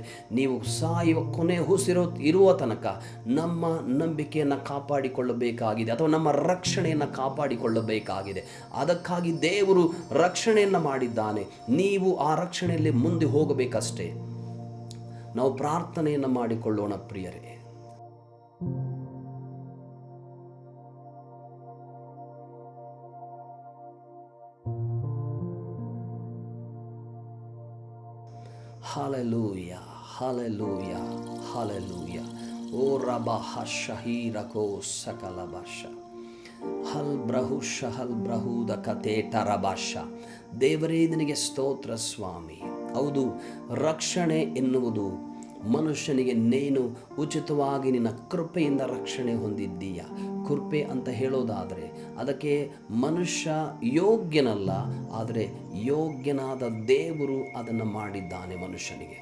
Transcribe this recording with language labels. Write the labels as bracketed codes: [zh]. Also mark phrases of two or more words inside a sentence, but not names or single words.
[kn] ನೀವು ಸಾಯುವ ಕೊನೆ ಇರುವ ತನಕ ನಮ್ಮ ನಂಬಿಕೆಯನ್ನು ಕಾಪಾಡಿಕೊಳ್ಳಬೇಕಾಗಿದೆ, ಅಥವಾ ನಮ್ಮ ರಕ್ಷಣೆಯನ್ನು ಕಾಪಾಡಿಕೊಳ್ಳಬೇಕಾಗಿದೆ. ಅದಕ್ಕಾಗಿ ದೇವರು ರಕ್ಷಣೆಯನ್ನು ಮಾಡಿದ್ದಾನೆ. ನೀವು ಆ ರಕ್ಷಣೆಯಲ್ಲಿ ಮುಂದೆ ಹೋಗಬೇಕಷ್ಟೇ. ನಾವು ಪ್ರಾರ್ಥನೆಯನ್ನು ಮಾಡಿಕೊಳ್ಳೋಣ ಪ್ರಿಯರೇ. Hallelujah, hallelujah, hallelujah. O Rabaha Shahirako Sakalabasha. Hal Brahusha, Hal Brahuda Kateta Rabasha. ದೇವರೇ ನಿನಗೆ ಸ್ತೋತ್ರ ಸ್ವಾಮಿ. ಹೌದು, ರಕ್ಷಣೆ ಎನ್ನುವುದು ಮನುಷ್ಯನಿಗೆ ನೀನು ಉಚಿತವಾಗಿ ನಿನ್ನ ಕೃಪೆಯಿಂದ ರಕ್ಷಣೆ ಹೊಂದಿದ್ದೀಯ. ಕೃಪೆ ಅಂತ ಹೇಳೋದಾದರೆ ಅದಕ್ಕೆ ಮನುಷ್ಯ ಯೋಗ್ಯನಲ್ಲ, ಆದರೆ ಯೋಗ್ಯನಾದ ದೇವರು ಅದನ್ನು ಮಾಡಿದ್ದಾನೆ ಮನುಷ್ಯನಿಗೆ.